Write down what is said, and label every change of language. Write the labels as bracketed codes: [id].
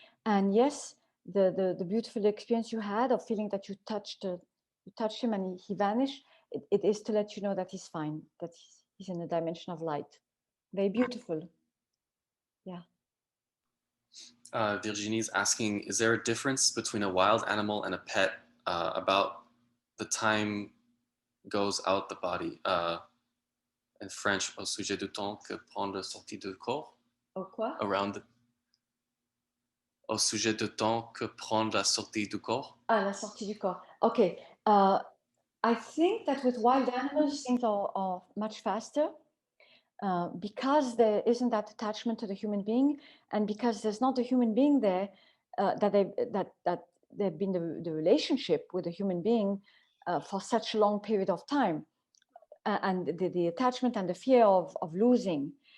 [en] And yes, the beautiful experience you had of feeling that you touched him and he vanished, it is to let you know that he's fine, that he's in a dimension of light. Very beautiful. Yeah. Virginie's asking, is there a difference between a wild animal and a pet about the time goes out the body? In French, [fr] au sujet du temps que prend la sortie du corps? Au quoi? Around au sujet du temps que prend la sortie du corps? Ah, la sortie du corps. Okay. [en] I think that with wild animals, things are much faster because there isn't that attachment to the human being, and because there's not a human being there, that they've been the relationship with a human being for such a long period of time, and the attachment and the fear of losing.